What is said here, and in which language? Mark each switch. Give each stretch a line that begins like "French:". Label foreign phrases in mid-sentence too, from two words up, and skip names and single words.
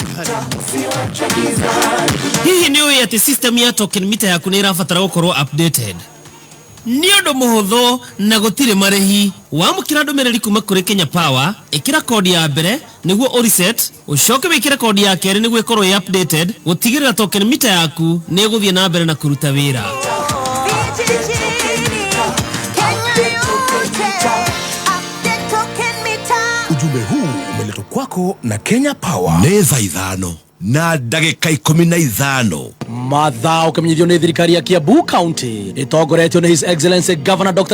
Kikuyu: hihi ni uya ati system ya
English: token meter
Kikuyu: yaku ni irabatara gukorwo updated ni undu muhuthu na gutire marehi wamukira ndumiriri kuma kuri Kenya Power ikira kodi ya mbere niguo o reset ucoke wikire kodi ya keri niguo ikorwo updated gutigirira
English: token meter
Kikuyu: yaku ni guthie na mbere na kuruta wira
Swahili: ujumbe huu umeletwa kwako na Kenya Power
Kikuyu: neza ithano na ndagika 15 mathaa ukamenyithio ni thirikari ya Kiambu County itongoretio ni
English: His Excellency Governor
Kikuyu: Dr.